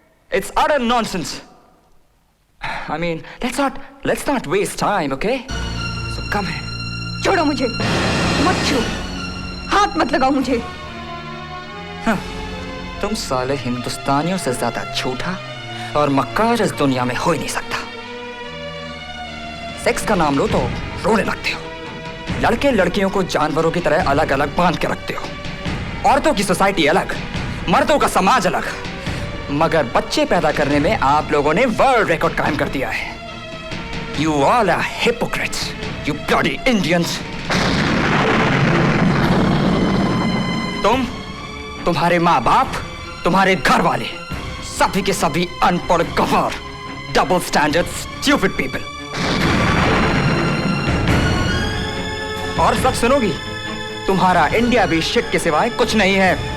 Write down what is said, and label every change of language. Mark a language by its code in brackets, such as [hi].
[en] It's utter nonsense. I mean, let's not waste time, okay? So come here. [hi] छोड़ो मुझे, मत छू, हाथ मत लगाओ मुझे। तुम साले हिंदुस्तानियों से ज्यादा झूठा और मक्कार इस दुनिया में हो ही नहीं सकता। सेक्स का नाम लो तो रोने लगते हो। लड़के लड़कियों को जानवरों की तरह अलग अलग बांध के रखते हो। औरतों की सोसाइटी अलग, मर्दों का समाज अलग, मगर बच्चे पैदा करने में आप लोगों ने वर्ल्ड रिकॉर्ड कायम कर दिया है। [en] You all are hypocrites, you bloody Indians. [hi] तुम्हारे माँ बाप, तुम्हारे घर वाले, सभी के सभी अनपढ़ गंवार, [en] Double standard stupid people. [hi] और सच सुनोगी, तुम्हारा इंडिया भी शिट के सिवाय कुछ नहीं है।